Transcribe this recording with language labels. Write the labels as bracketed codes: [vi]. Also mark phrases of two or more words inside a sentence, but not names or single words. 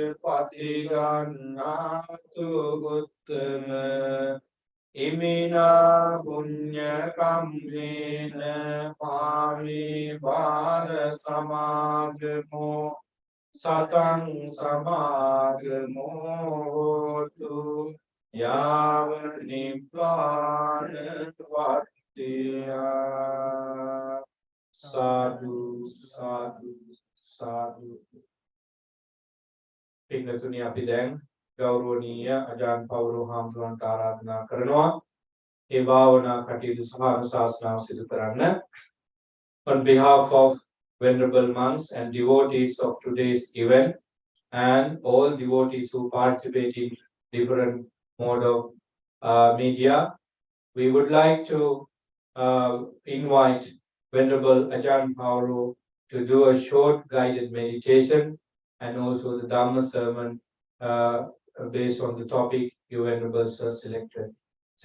[pi] patigannatu uttama Imina punya kammena pami bhara samagamo Satang samagamo hotu yava nibbana vattiya Sadhu, sadhu, sadhu. [si] පින්තුනි අපි දැන් ගෞරවනීය අජාන් පවුරු හාමුදුරන්ට ආරාධනා කරනවා ඒ භාවනා කටයුතු සහ අනුශාසනාව සිදු කරන්න. [en] On behalf of venerable monks and devotees of today's event and all devotees who participate in different mode of media, we would like to invite Venerable Ajahn Paulu to do a short guided meditation and also the Dhamma sermon based on the topic you Venerables have selected.